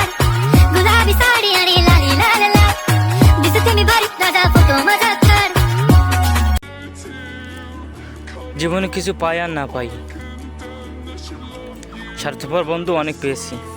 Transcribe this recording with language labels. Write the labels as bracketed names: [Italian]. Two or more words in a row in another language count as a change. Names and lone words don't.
[Marathi] गुलाबी साडी आणि लाली लाल लाल दिसते मी भारी, ताजा फोटो माझा काढ। [Bangla] জীবনে কিছু পাই আর না পাই, স্বার্থপর বন্ধু অনেক পেয়েছি।